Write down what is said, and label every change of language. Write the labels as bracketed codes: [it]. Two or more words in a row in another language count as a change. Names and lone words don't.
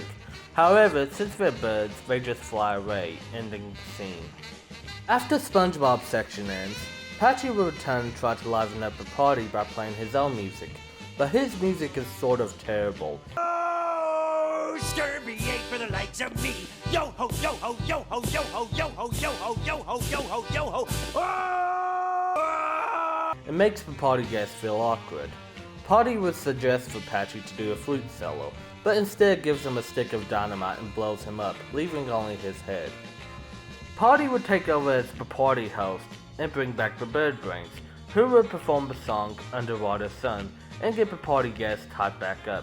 [en] However, since they're birds, they just fly away, ending the scene. After SpongeBob's section ends, Patchy will return and try to liven up the party by playing his own music, but his music is sort of terrible. Oh, Scurvy ain't for the likes of me. Yo ho, yo ho, yo ho, yo ho, yo ho, yo ho, yo ho, yo ho, yo ho. Oh! It makes the party guests feel awkward. Patchy would suggest for Patchy to do a flute solo, but instead gives him a stick of dynamite and blows him up, leaving only his head. Patchy would take over as the party host and bring back the Bird Brains, who would perform the song Underwater Sun and get the party guests tied back up.